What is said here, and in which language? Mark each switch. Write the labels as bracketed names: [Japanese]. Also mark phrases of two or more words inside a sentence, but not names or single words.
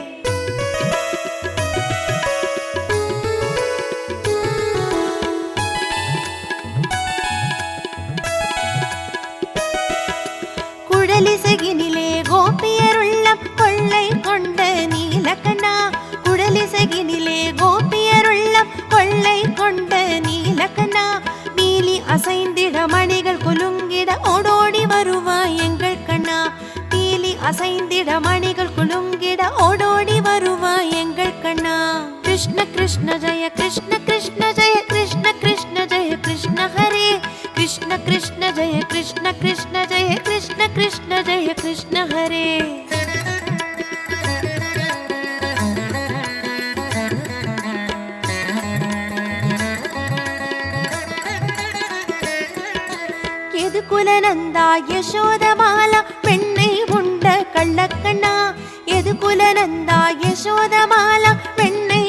[Tamil] குடலிசகினிலே கோபியருள்ளம் கொள்ளை கொண்ட நீலக்கண்ணா குடலிசகினிலே கோபியருள்ளம் கொள்ளை கொண்ட நீலக்கண்ணா நீலி அசைந்திட மணிகள் குலுங்கிட ஓடோடி வருவாய் எங்கள் கண்ணா நீலி அசைந்திட மணிகள் குலுங்கிட ஓடோடி வருவாய் எங்கள் கண்ணா [Sanskrit] कृष्ण कृष्ण जय कृष्ण कृष्ण जय कृष्ण कृष्ण जय कृष्ण हरे कृष्ण कृष्ण जय कृष्ण कृष्ण जय कृष्ण कृष्ण जय कृष्ण हरे [Tamil] எதுகுலநந்தா யசோதபால பெண்ணை உண்ட கள்ளக்கண்ணா எதுகுலநந்தா யசோதபால பெண்ணை